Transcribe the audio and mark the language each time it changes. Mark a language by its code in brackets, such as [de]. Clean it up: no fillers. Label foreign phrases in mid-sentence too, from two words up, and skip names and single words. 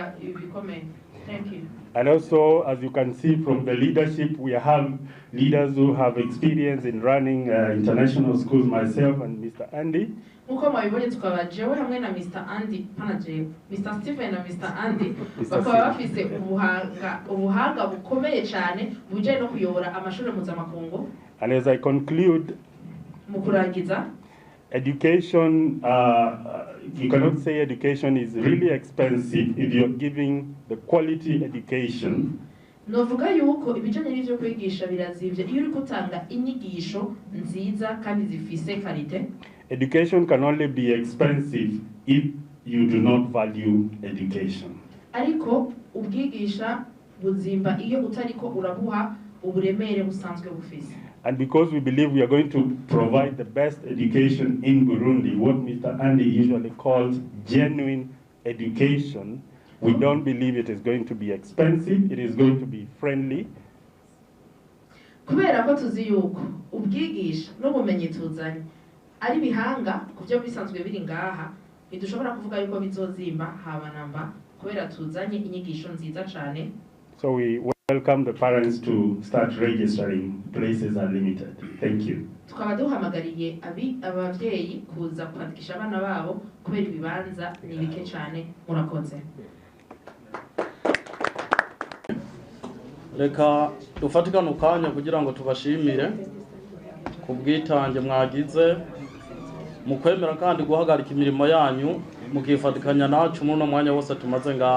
[en] Thank you. And also, as you can see from the leadership, we have leaders who have experience in running international schools, myself and Mr. Andy. [rn] Nkuko mwabibonye tukaba jewe hamwe na Mr. Andy panaje Mr. Stephen na Mr. Andy bakaba bafise ubuhanga bukomeye cyane mu bijyanye no kuyobora amashuri mpuzamakungu. [en] And as I conclude, [rn] mu kurangiza, [en] education, you cannot say education is really expensive if you're giving the quality education. [rn] novuga yuko ibijanye n'ivyo kwigisha birazivye iyo uri gutanga inyigisho nziza kandi zifise karite. [en] Education can only be expensive if you do not value education. [rn] Ariko ubwigisha buzimba iyo utariko urabuha uburemere busanzwe bufise. [en] And because we believe we are going to provide the best education in Burundi, what Mr. Andy usually calls genuine education, we don't believe it is going to be expensive, it is going to be friendly. [rn] Kubera ko tuzi yuko ubwigisha n'ubumenyi tuzanye ari bihanga kuvyo bisanzwe biri ngaha, bidushobora kuvuga yuko bizozimba haba namba kubera tuzanye inyigisho nziza cyane. [en] So we welcome the parents to start registering. Places are limited. Thank you. [rn] Tukaba duhamagariye abavyeyi kuza kwandikisha abana babo kubera ibibanza ni bike cyane. Murakoze. Reka dufatikane ukanya kugira ngo tubashimire ku bwitange mwagize mu kwemera kandi guhagarika imirimo yanyu mukifatikanya nacu muri no mwanya wose tumaze ngaha.